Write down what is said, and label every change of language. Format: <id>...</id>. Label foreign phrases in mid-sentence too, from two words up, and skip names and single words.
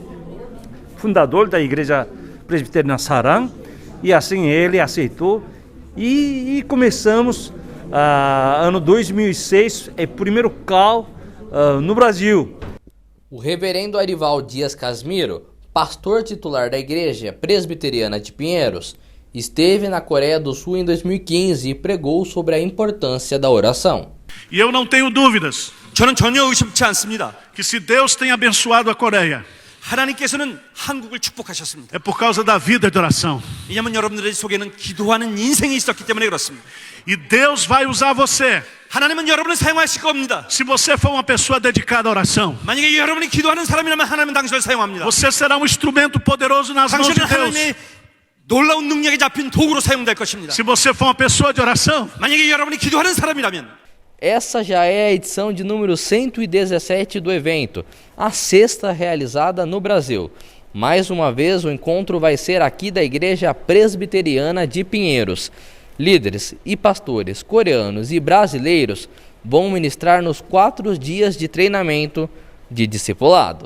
<pt>fundador da igreja presbiteriana Sarang, e assim ele aceitou, e começamos ano 2006, primeiro call no Brasil. O reverendo Arival Dias Casmiro, pastor titular da igreja presbiteriana de Pinheiros, esteve na Coreia do Sul em 2015 e pregou sobre a importância da oração. E eu não tenho dúvidas</pt> <ko>저는 전혀 의심치 않습니다.</ko> <pt>que se Deus tem abençoado a Coreia,</pt> <ko>하나님께서는 한국을 축복하셨습니다.</ko> <pt>é por causa da vida de oração.</pt> <ko>왜냐하면 여러분들 속에는 기도하는 인생이 있었기 때문에 그렇습니다.</ko> <pt>E Deus vai usar você.</pt> <ko>하나님은 여러분을 사용하실 겁니다.</ko> <pt>Se você for uma pessoa dedicada à oração,</pt> <ko>만약에 여러분이 기도하는 사람이라면 하나님은 당신을 사용합니다.</ko> <pt>você será um instrumento poderoso nas mãos de</pt> <ko>당신은</ko> <pt>Deus.</pt> <ko>하나님의 놀라운 능력에 잡힌 도구로 사용될 것입니다.</ko> <pt>Se você for uma pessoa de oração,</pt> <ko>만약에 여러분이 기도하는 사람이라면,</ko> <pt>essa já é a edição de número 117 do evento, a sexta realizada no Brasil. Mais uma vez, o encontro vai ser aqui da Igreja Presbiteriana de Pinheiros. Líderes e pastores coreanos e brasileiros vão ministrar nos 4 dias de treinamento de discipulado.</pt>